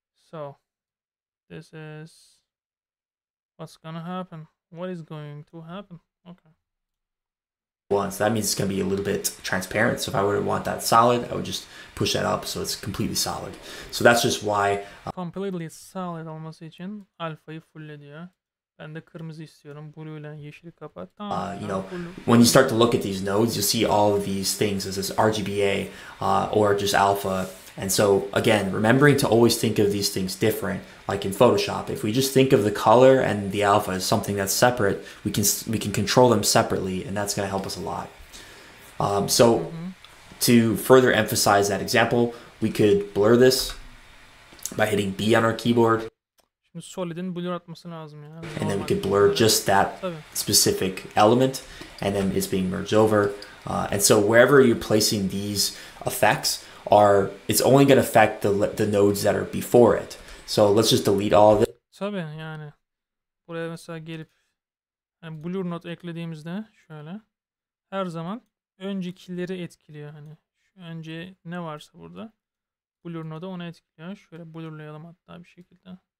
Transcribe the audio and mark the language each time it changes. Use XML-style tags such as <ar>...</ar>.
<en>So this is what's gonna happen. What is going to happen? Okay. So that means it's going to be a little bit transparent. So if I were to want that solid, I would just push that up so it's completely solid. So that's just why. Completely solid</en> <tr>olması için alfayı full ediyor. Ben de kırmızı istiyorum. Blue ile yeşili kapat. Tamam.</tr> <en>When you start to look at these nodes, you'll see all of these things as this RGBA or just alpha. And so again, remembering to always think of these things different, like in Photoshop. If we just think of the color and the alpha as something that's separate, we can control them separately, and that's going to help us a lot. So to further emphasize that example, we could blur this by hitting B on our keyboard.</en> <tr>Şimdi Solid'in blur atması lazım ya.</tr> <en>And then we could blur just that specific element, and then it's being merged over. And so wherever you're placing these effects it's only going to affect the nodes that are before it. So let's just delete all of it.</en> <tr>Tabii yani buraya mesela gelip yani blur node eklediğimizde şöyle her zaman öncekileri etkiliyor hani. Önce ne varsa burada blur node onu etkiliyor. Şöyle blurlayalım hatta bir şekilde.</tr>